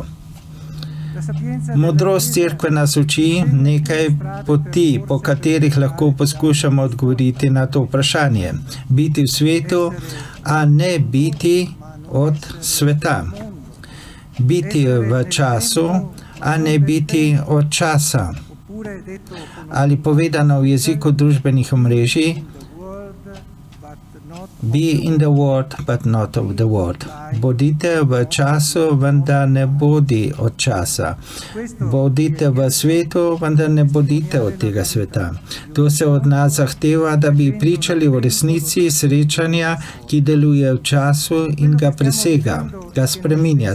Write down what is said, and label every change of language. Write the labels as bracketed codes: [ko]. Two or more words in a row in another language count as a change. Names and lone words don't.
[sl] Modrost cerkve nas uči nekaj poti, po katerih lahko poskušamo odgovoriti na to vprašanje. Biti v svetu, a ne biti od sveta. Biti v času, a ne biti od časa. Ali povedano v jeziku družbenih omrežij, [en] be in the world, but not of the world. [sl] Bodite v času, vendar ne bodi od časa. Bodite v svetu, vendar ne bodite od tega sveta. To se od nas zahteva, da bi pričali v resnici srečanja, ki deluje v času in ga presega, ga spreminja.